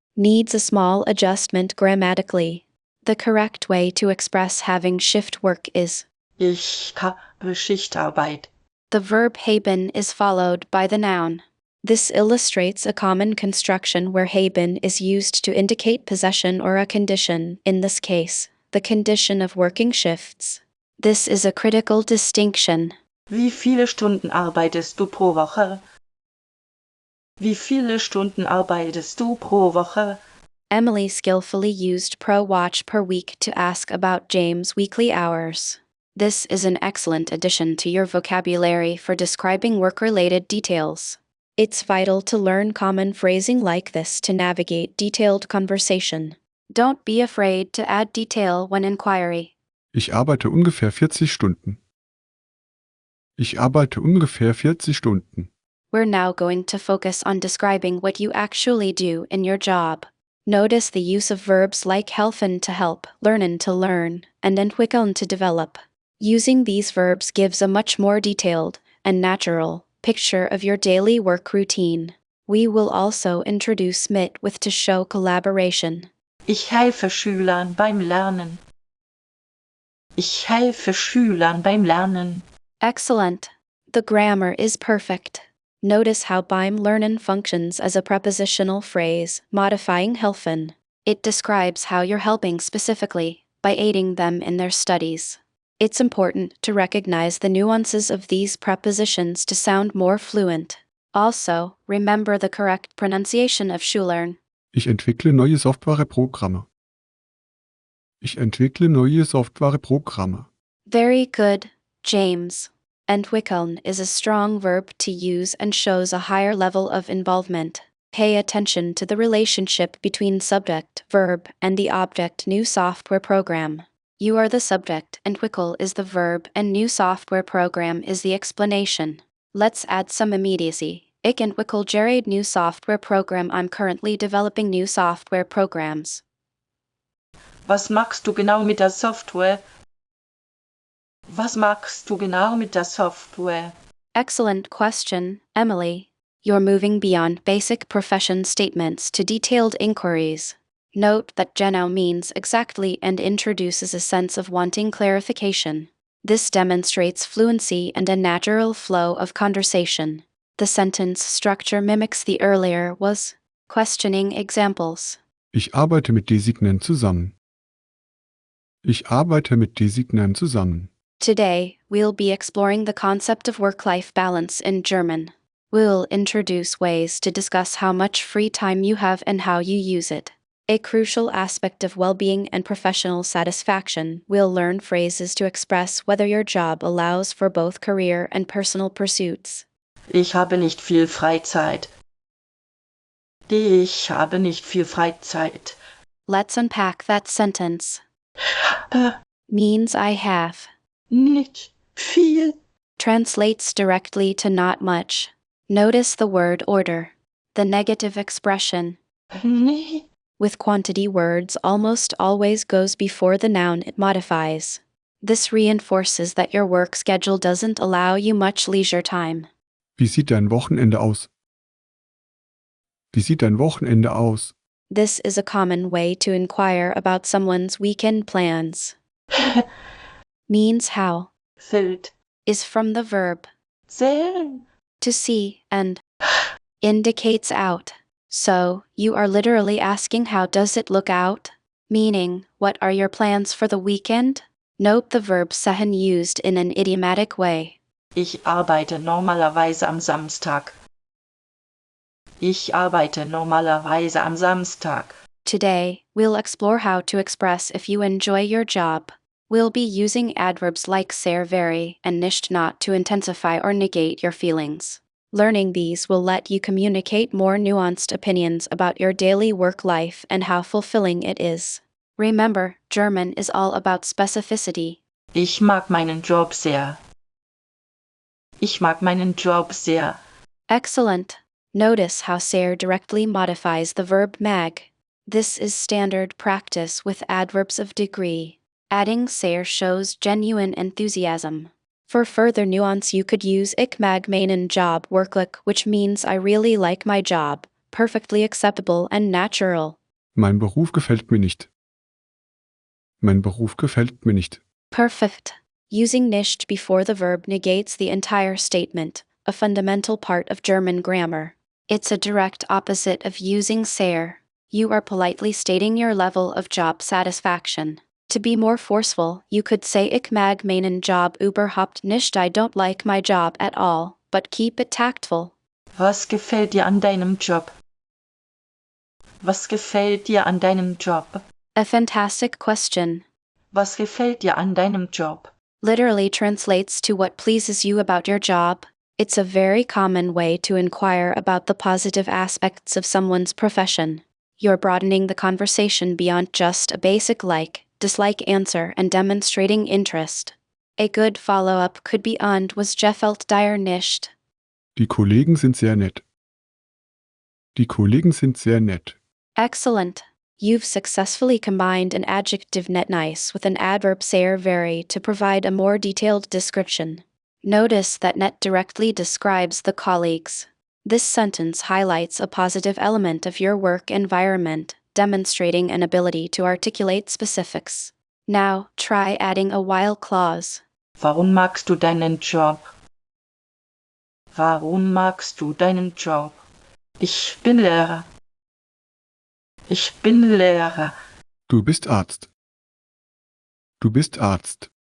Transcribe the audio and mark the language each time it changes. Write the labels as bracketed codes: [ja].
[en] needs a small adjustment grammatically. The correct way to express having shift work is [de] Ich habe Schichtarbeit. [en] the verb haben is followed by the noun. This illustrates a common construction where haben is used to indicate possession or a condition, in this case, the condition of working shifts. This is a critical distinction. [de] Wie viele Stunden arbeitest du pro Woche? Wie viele Stunden arbeitest du pro Woche? [en] Emily skillfully used pro watch per week to ask about James' weekly hours. This is an excellent addition to your vocabulary for describing work-related details. It's vital to learn common phrasing like this to navigate detailed conversation. Don't be afraid to add detail when inquiry. [de] Ich arbeite ungefähr 40 Stunden. Ich arbeite ungefähr 40 Stunden. [en] We're now going to focus on describing what you actually do in your job. Notice the use of verbs like helfen to help, lernen to learn, and entwickeln to develop. Using these verbs gives a much more detailed and natural picture of your daily work routine. We will also introduce mit with to show collaboration. [de] Ich helfe Schülern beim Lernen. Ich helfe Schülern beim Lernen. [en] Excellent. The grammar is perfect. Notice how beim Lernen functions as a prepositional phrase, modifying helfen. It describes how you're helping specifically, by aiding them in their studies. It's important to recognize the nuances of these prepositions to sound more fluent. Also, remember the correct pronunciation of Schulern. [de] Ich entwickle neue Softwareprogramme. Ich entwickle neue Softwareprogramme. [en] Very good, James. Entwickeln is a strong verb to use and shows a higher level of involvement. Pay attention to the relationship between subject, verb, and the object new software program. You are the subject, entwickel is the verb, and new software program is the explanation. Let's add some immediacy. [de] Ich entwickle gerade [en] new software program. I'm currently developing new software programs. [de] Was machst du genau mit der Software? Was machst du genau mit der Software? [en] Excellent question, Emily. You're moving beyond basic profession statements to detailed inquiries. Note that genau means exactly and introduces a sense of wanting clarification. This demonstrates fluency and a natural flow of conversation. The sentence structure mimics the earlier was questioning examples. [de] Ich arbeite mit Designen zusammen. Ich arbeite mit Designen zusammen. [en] Today, we'll be exploring the concept of work-life balance in German. We'll introduce ways to discuss how much free time you have and how you use it. A crucial aspect of well-being and professional satisfaction, we'll learn phrases to express whether your job allows for both career and personal pursuits. [de] Ich habe nicht viel Freizeit. Ich habe nicht viel Freizeit. [en] Let's unpack that sentence. Äh, Means I have. [de] Nicht viel. [en] Translates directly to not much. Notice the word order. The negative expression, [de] Nee. [en] with quantity words, almost always goes before the noun it modifies. This reinforces that your work schedule doesn't allow you much leisure time. [de] Wie sieht dein Wochenende aus? Wie sieht dein Wochenende aus? [en] This is a common way to inquire about someone's weekend plans. Means how, [de] Fällt. [en] is from the verb [de] Zählen. [en] to see and indicates out. So, you are literally asking how does it look out? Meaning, what are your plans for the weekend? Note the verb sehen used in an idiomatic way. [de] Ich arbeite normalerweise am Samstag. Ich arbeite normalerweise am Samstag. [en] Today, we'll explore how to express if you enjoy your job. We'll be using adverbs like sehr very and nicht not to intensify or negate your feelings. Learning these will let you communicate more nuanced opinions about your daily work life and how fulfilling it is. Remember, German is all about specificity. [de] Ich mag meinen Job sehr. Ich mag meinen Job sehr. [en] Excellent. Notice how sehr directly modifies the verb mag. This is standard practice with adverbs of degree. Adding sehr shows genuine enthusiasm. For further nuance, you could use [de] ich mag meinen Job wirklich, [en] which means I really like my job, perfectly acceptable and natural. [de] Mein Beruf gefällt mir nicht. Mein Beruf gefällt mir nicht. [en] Perfect. Using nicht before the verb negates the entire statement, a fundamental part of German grammar. It's a direct opposite of using sehr. You are politely stating your level of job satisfaction. To be more forceful, you could say [de] ich mag meinen Job überhaupt nicht. [en] I don't like my job at all, but keep it tactful. [de] Was gefällt dir an deinem Job? Was gefällt dir an deinem Job? [en] A fantastic question. [de] Was gefällt dir an deinem Job? [en] Literally translates to what pleases you about your job. It's a very common way to inquire about the positive aspects of someone's profession. You're broadening the conversation beyond just a basic dislike answer and demonstrating interest. A good follow-up could be [de] und was gefällt dir nicht? Die Kollegen sind sehr nett. Die Kollegen sind sehr nett. [en] Excellent. You've successfully combined an adjective net nice with an adverb sehr very to provide a more detailed description. Notice that net directly describes the colleagues. This sentence highlights a positive element of your work environment, demonstrating an ability to articulate specifics. Now, try adding a while clause. [de] Warum magst du deinen Job? Warum magst du deinen Job? Ich bin Lehrer. Ich bin Lehrer. Du bist Arzt. Du bist Arzt.